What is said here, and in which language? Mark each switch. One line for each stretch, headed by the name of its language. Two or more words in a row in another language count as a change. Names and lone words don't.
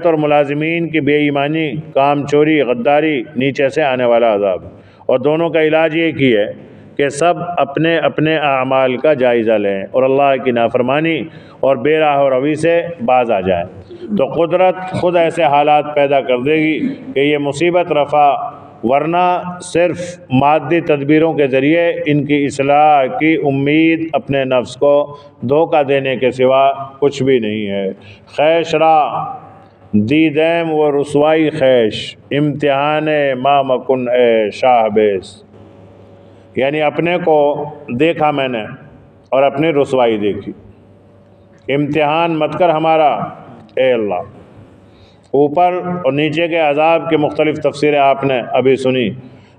Urdu: اور ملازمین کی بے ایمانی، کام چوری، غداری نیچے سے آنے والا عذاب، اور دونوں کا علاج ایک ہی ہے کہ سب اپنے اپنے اعمال کا جائزہ لیں اور اللہ کی نافرمانی اور بے راہ و روی سے باز آ جائیں تو قدرت خود ایسے حالات پیدا کر دے گی کہ یہ مصیبت رفع، ورنہ صرف مادی تدبیروں کے ذریعے ان کی اصلاح کی امید اپنے نفس کو دھوکہ دینے کے سوا کچھ بھی نہیں ہے.
Persian: خیش را دیدیم و رسوائی خیش، امتحان ما مکن اے شاہ بیس،
Urdu: یعنی اپنے کو دیکھا میں نے اور اپنی رسوائی دیکھی، امتحان مت کر ہمارا اے اللہ. اوپر اور نیچے کے عذاب کی مختلف تفسیریں آپ نے ابھی سنی.